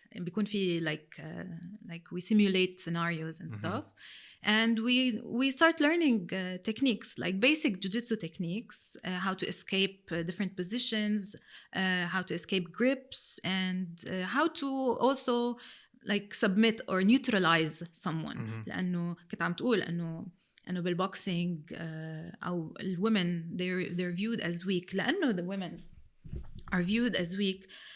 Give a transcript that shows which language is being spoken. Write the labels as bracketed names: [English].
[Arabic] بيكون في [English] like we simulate scenarios and stuff. And we start learning techniques like basic Jujutsu techniques, how to escape different positions, how to escape grips, and how to also like submit or neutralize someone. [Arabic] لأنه كنت عم تقول إنه بالboxing أو الwomen [English] they're viewed as weak. لأنه the women are viewed as weak.